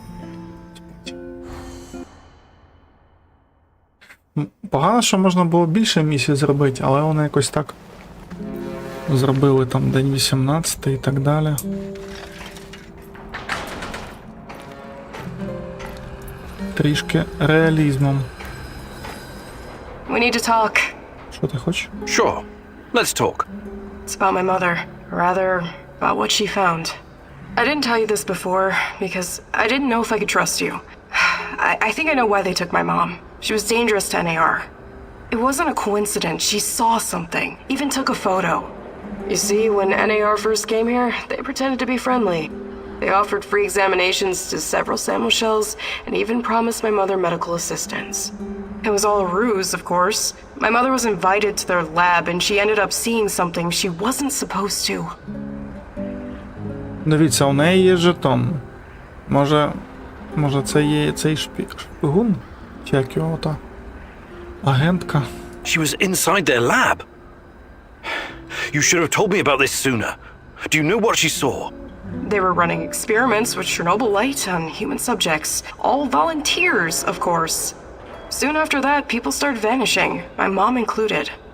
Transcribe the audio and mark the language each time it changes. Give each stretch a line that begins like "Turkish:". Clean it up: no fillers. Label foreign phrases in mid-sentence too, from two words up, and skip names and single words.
Ukrainian: Погано, що можна було більше місій зробити, але вони якось так зробили там день 18 і так далі. трішки реалізмом.
English: We need to talk.
Ukrainian: Що ти хочеш?
English: Sure. Let's talk. It's about my mother. Rather, about what she found. I didn't tell you this before because I didn't know if I could trust you. I think I know why they took my mom. She was dangerous to NAR. It wasn't a coincidence. She saw something. Even took a photo. You see, when NAR first came here, they pretended to be friendly. They offered free examinations to several sample shells and even promised my mother medical assistance. It was all a ruse, of course. My mother was invited to their lab and she ended up seeing something she wasn't supposed to.
Ukrainian: Дивіться, у неї є жетон. Може це є цей шпигун? Чи як його та? Агентка.
English: She was inside their lab. You should have told me about this sooner. Do you know what she saw? They were running experiments with Chernobylite on human subjects. All volunteers, of course. Soon after that, people started vanishing, my mom included.